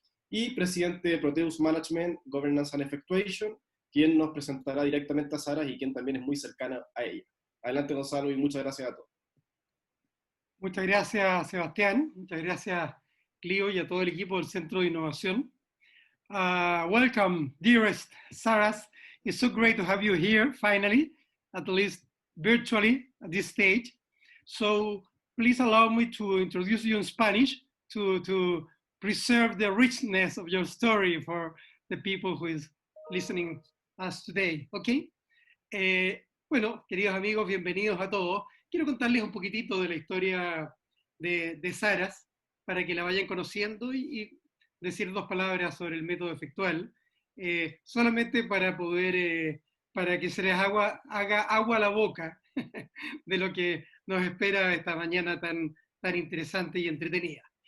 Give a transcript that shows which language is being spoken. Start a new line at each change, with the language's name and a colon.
Spanish: y presidente de Proteus Management, Governance and Effectuation, quien nos presentará directamente a Saras y quien también es muy cercana a ella. Adelante, Gonzalo, y muchas gracias a todos. Muchas gracias, Sebastián. Muchas gracias, Clio, y a todo el equipo del Centro de Innovación.
English: Welcome, dearest Saras. It's so great to have you here, finally, at least virtually at this stage. So please allow me to introduce you in Spanish to preserve the richness of your story for the people who is listening us today, ¿ok?
Spanish: Bueno, queridos amigos, bienvenidos a todos. Quiero contarles un poquitito de la historia de Saras para que la vayan conociendo y decir dos palabras sobre el método efectual, solamente para poder, para que se les haga agua a la boca de lo que nos espera esta mañana tan interesante y entretenida.